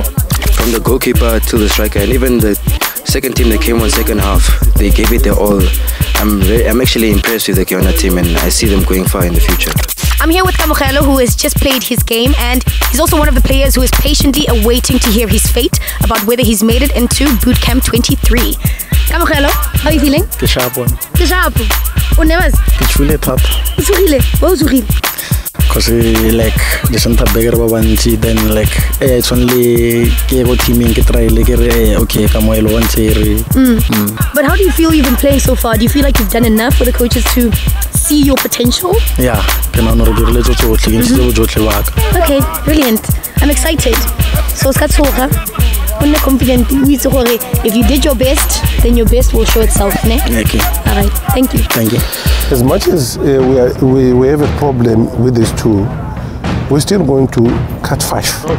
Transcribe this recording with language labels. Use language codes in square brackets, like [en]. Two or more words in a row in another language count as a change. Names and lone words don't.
[en] From the goalkeeper to the striker, and even the second team that came on second half, they gave it their all. I'm actually impressed with the Yona team, and I see them going far in the future. I'm here with Kamogelo, who has just played his game, and he's also one of the players who is patiently awaiting to hear his fate about whether he's made it into Bootcamp 23. Kamogelo, how are you feeling? [tn] Ke sharp one. Ke sharp. O nervous? Ke tshwile thata. O tshogile? Wa o tshogile? [en] Because like the center back [tn] ba bantsi, [en] then like it's only [tn] ke go teaming ke try le ke re okay Kamogelo one re. [en] But how do you feel you've been playing so far? Do you feel like you've done enough for the coaches to see your potential? Yeah, [tn] ke na re dirile tsotlhe ke ntse bo jotlhe ba ka. [en] Okay, brilliant. I'm excited. So [tn] ska tshoga. [en] I'm confident. If you did your best, then your best will show itself. Ne? Okay. All right. Thank you. Thank you. As much as we have a problem with these two, we're still going to cut 5.